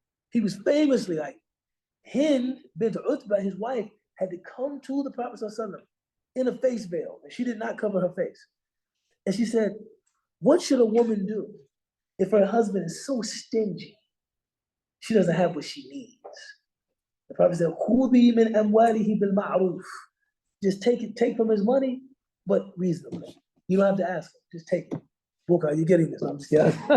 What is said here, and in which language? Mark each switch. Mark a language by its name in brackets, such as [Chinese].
[English] He was famously like, Hind bint Utbah, his wife, had to come to the Prophet ﷺ in a face veil, and she did not cover her face. And she said, what should a woman do if her husband is so stingy, she doesn't have what she needs? The Prophet said, [Arabic] خُذِي مِنْ أَمْوَالِهِ بِالْمَعْرُوفِ. [English] Just take from his money, but reasonably. You don't have to ask him. Just take it. Book, are you getting this? No, I'm just kidding.